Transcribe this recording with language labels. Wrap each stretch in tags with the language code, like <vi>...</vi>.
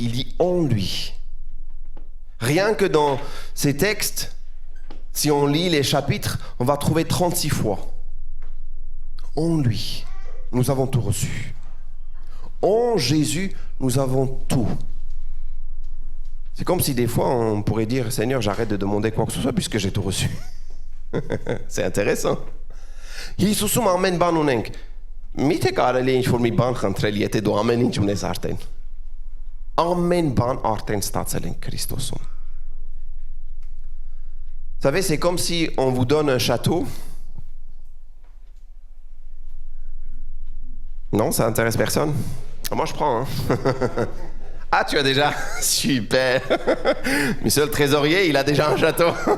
<fr>Il dit « en lui ». Rien que dans ces textes, si on lit les chapitres, on va trouver 36 fois. En lui, nous avons tout reçu. En Jésus, nous avons tout. C'est comme si des fois, on pourrait dire, Seigneur, j'arrête de demander quoi que ce soit puisque j'ai tout reçu. C'est intéressant. Jésus m'amène banunenk.</fr> <hy>Mite կարելի ինչ որ մի բան խնդրել, եթե դու ամեն ինչ ունես արդեն։ Ամեն բան արդեն ստացել ենք Քրիստոսում.</hy> <fr>Vous savez, c'est comme si on vous donne un château. Non, ça intéresse personne? Moi, je prends. Hein? Ah, tu as déjà? Super. Monsieur le trésorier, il a déjà un château.</fr>